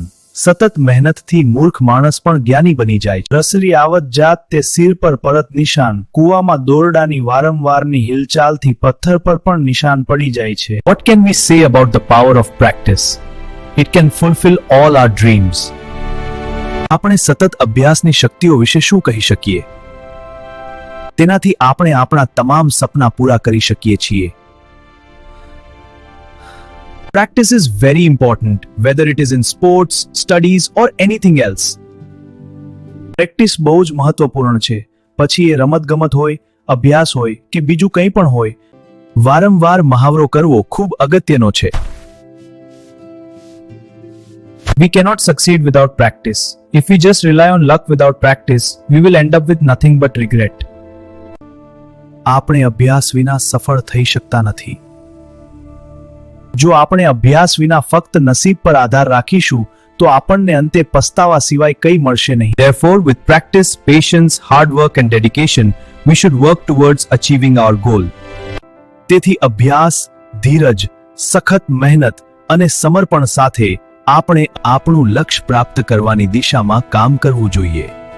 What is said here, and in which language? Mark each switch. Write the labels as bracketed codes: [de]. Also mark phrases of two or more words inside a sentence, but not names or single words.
[gu] સતત મહેનતથી મૂર્ખ માણસ પણ જ્ઞાની બની જાય. [hi] रसरी आवत जात ते सिर पर परत निशान. [gu] કૂવામાં દોરડાની વારંવારની હિલચાલથી પથ્થર પર પણ નિશાન પડી જાય છે. [en] What can we say about the power of practice? It can fulfill all our dreams. [gu] આપણે સતત અભ્યાસની શક્તિઓ વિશે શું કહી શકીએ? તેનાથી આપણે આપણા તમામ સપના પૂરા કરી શકીએ છીએ. [en] Practice is very important, whether it is in sports, studies or anything else. [gu] Practice બહુ જ મહત્વપૂર્ણ છે. પછી એ રમતગમત હોય, અભ્યાસ હોય કે બીજું કંઈ પણ હોય. વારંવાર મહાવરો કરવો ખૂબ અગત્યનો છે. [en] We cannot succeed without practice. If we just rely on luck without practice, we will end up with nothing but regret. [gu] આપણે અભ્યાસ વિના સફળ થઈ શકતા નથી. જો આપણે અભ્યાસ વિના ફક્ત નસીબ પર આધાર રાખીશું તો આપણને અંતે પસ્તાવા સિવાય કંઈ મળશે નહીં. [en] Therefore, with practice, patience, hard work and dedication, we should work towards achieving our goal. [gu] તેથી અભ્યાસ, ધીરજ, સખત મહેનત અને સમર્પણ સાથે આપણે આપણું લક્ષ્ય પ્રાપ્ત કરવાની દિશામાં કામ કરવું જોઈએ.